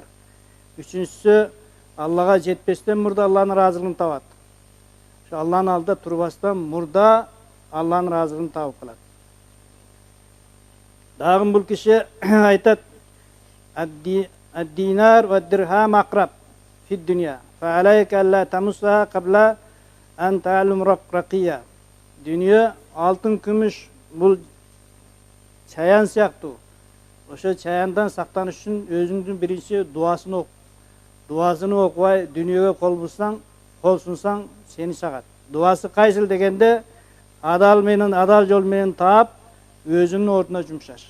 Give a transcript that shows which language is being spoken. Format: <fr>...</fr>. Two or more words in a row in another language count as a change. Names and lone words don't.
<ky>Үчүнчүсү, Аллага жетпестен мурда Алланын ыраазылыгын табат. Ошо Алланын алдында турбастан мурда Алланын ыраазылыгын табып калат. Дагы бул киши айтат:</ky> <ar>"الدينار والدرهم عقرب في الدنيا. فعليك ألا تمسه قبل أن تعلم رقيته."</ar> <ky>Дүние алтын, күмүш бул чаян сыяктуу. Ошо чаяндан сактаныш үчүн өзүңдүн биринчи дуасын оку. Дуасын окубай дүнүйөгө кол сунсаң сени чагат. Дуасы кайсыл дегенде, адал жол менен таап, өзүнүн ордуна жумшаш.</ky>